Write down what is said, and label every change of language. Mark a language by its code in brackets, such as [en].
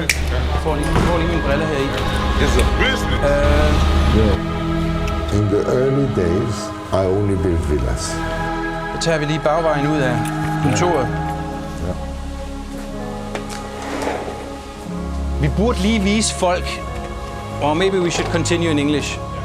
[da] Jeg får lige mine briller her i. [en] It's a business. In the early days, I only built villas. [da] Så tager vi lige bagvejen ud af kontoret. Ja. Vi burde lige vise folk, [en] or maybe we should continue in English.